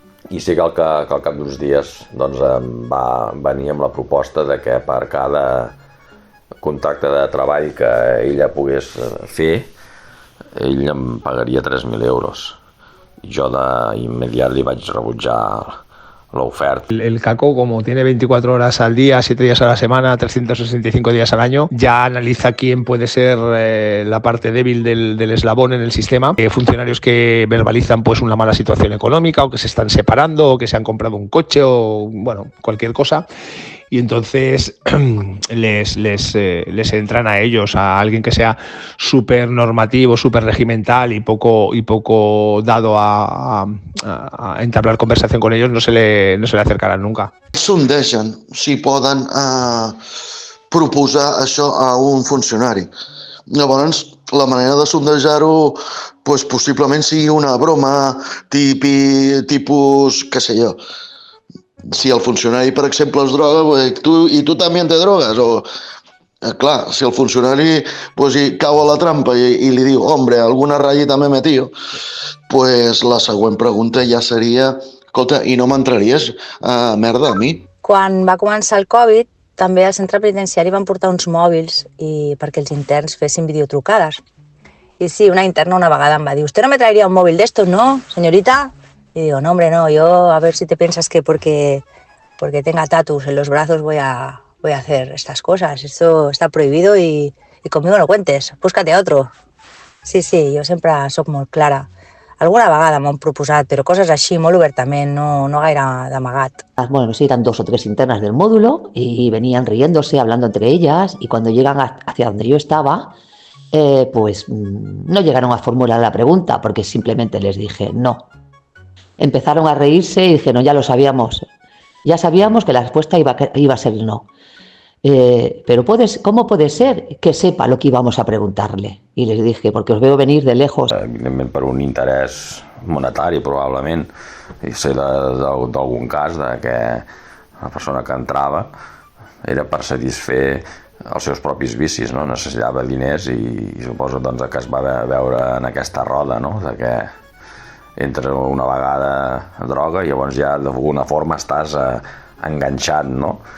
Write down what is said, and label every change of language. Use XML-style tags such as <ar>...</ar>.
<ca>I sí que al cap d'uns dies doncs, va venir amb la proposta de que per cada contracte de treball que ella pogués fer, ell em pagaria 3.000 euros. Jo d'immediat li vaig rebutjar la oferta.</ca> <es>El Caco, como tiene 24 horas al día, 7 días a la semana, 365 días al año, ya analiza quién puede ser la parte débil del eslabón en el sistema. Funcionarios que verbalizan pues una mala situación económica o que se están separando o que se han comprado un coche o bueno, cualquier cosa. Y entonces les entran a ellos, a alguien que sea súper normativo, súper regimental y poco dado a entablar conversación con ellos, no se le acercarán nunca.</es> <ca>Sondegen si poden proposar això a un funcionari. Llavors, la manera de sondejar-ho pues, possiblement sigui una broma tipus, què sé jo, si el funcionari, per exemple, es droga, i tu també te drogues, o clar, si el funcionari pues, cau a la trampa i li diu,</ca> <es>hombre, alguna ratllita me he metido,</es> <ca>pues la següent pregunta ja seria, escolta, i no m'entraries a merda a mi? Quan va començar el Covid, també al centre penitenciari van portar uns mòbils perquè els interns fessin videotrucades. I sí, una interna una vegada em va dir,</ca> <es>¿usted no me traería un móvil de estos, no, señorita? Y digo, no, hombre, no, yo a ver si te piensas que porque tenga tatus en los brazos voy a hacer estas cosas. Esto está prohibido y conmigo no cuentes, búscate a otro.</es> <ca>Sí, jo sempre soc molt clara. Alguna vegada m'han proposat, però coses així molt obertament, no gaire d'amagat.</ca> <es>Bueno, sí, eran 2 o 3 internas del módulo y venían riéndose, hablando entre ellas, y cuando llegan hacia donde yo estaba, pues no llegaron a formular la pregunta porque simplemente les dije no. Empezaron a reírse y dijeron, ya lo sabíamos. Ya sabíamos que la respuesta iba a ser no. Pero ¿cómo puede ser que sepa lo que íbamos a preguntarle? Y les dije, porque os veo venir de lejos.</es> <ca>Evidentment per un interès monetari, probablement. I sé d'algun cas que la persona que entrava era per satisfer els seus propis vicis, no? Necessitava diners i suposo doncs, que es va veure en aquesta roda, no? De que entres una vegada a droga i llavors ja d'alguna forma estàs enganxat, no?</ca>